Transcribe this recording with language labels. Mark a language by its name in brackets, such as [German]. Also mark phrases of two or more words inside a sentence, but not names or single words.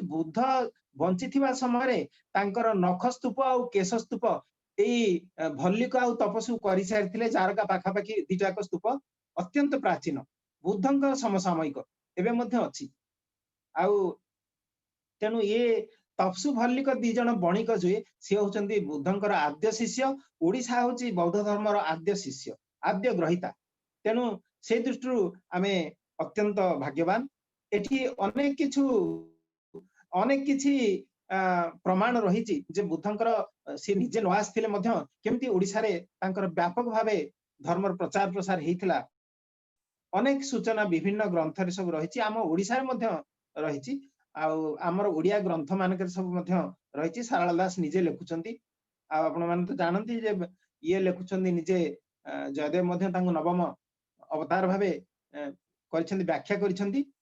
[Odia] ବୁଦ୍ଧ ବଞ୍ଚିଥିବା ସମୟ ରେ ତାଙ୍କର ନଖ ସ୍ତୂପ ଆ କେଶ ସ୍ତୂପ ଏଇ ଭଲ୍ଲିକ ଆ ତପସ୍ସୁ କରି ସାରିଥିଲେ ଜାରକା ପାଖା ପାଖି ଦିଟାକ ସ୍ତୂପ ଅତ୍ୟନ୍ତ ପ୍ରାଚୀନ ବୁଦ୍ଧଙ୍କର ସମସାମୟିକ ଏବେ ମଧ୍ୟ ଅଛି ଆଉ ତେଣୁ ଏ ତପସୁ ଭଲ୍ଲିକ ଦି ଜଣ ବଣିକ ଯେ ସେ ହୋଇଛନ୍ତି ବୁଦ୍ଧଙ୍କର ଆଦ୍ୟ ଶିଷ୍ୟ ଓଡ଼ିଶା ହେଉଛି ବୌଦ୍ଧ ଧର୍ମର ଆଦ୍ୟ ଶିଷ୍ୟ ଆଦ୍ୟ ଗ୍ରହୀତା ତେଣୁ ସେ ଦୃଷ୍ଟିରୁ ଆମେ ଅତ୍ୟନ୍ତ ଭାଗ୍ୟବାନ ଏଠି ଅନେକ କିଛି ପ୍ରମାଣ ରହିଛି ଯେ ବୁଦ୍ଧଙ୍କର ସେ ନିଜେ ନ ଆସିଥିଲେ ମଧ୍ୟ କେମିତି ଓଡ଼ିଶା ରେ ତାଙ୍କର ବ୍ୟାପକ ଭାବେ ଧର୍ମର ପ୍ରଚାର ପ୍ରସାର ହୋଇଥିଲା ଅନେକ ସୂଚନା ବିଭିନ୍ନ ଗ୍ରନ୍ଥ ରେ ସବୁ ରହିଛି ଆମ ଓଡ଼ିଶା ରେ ମଧ୍ୟ ରହିଛି ଆମର ଓଡ଼ିଆ ଗ୍ରନ୍ଥ ମାନଙ୍କର ସବୁ ମଧ୍ୟ ରହିଛି ସାରଳା ଦାସ ନିଜେ ଲେଖୁଛନ୍ତି ଆପଣ ମାନେ ତ ଜାଣନ୍ତି ଯେ ଏ ଲେଖୁଛନ୍ତି ନିଜେ ଜୟଦେବ ମଧ୍ୟ ତାଙ୍କୁ ନବମ ଅବତାର ଭାବେ କରିଛନ୍ତି ବ୍ୟାଖ୍ୟା କରିଛନ୍ତି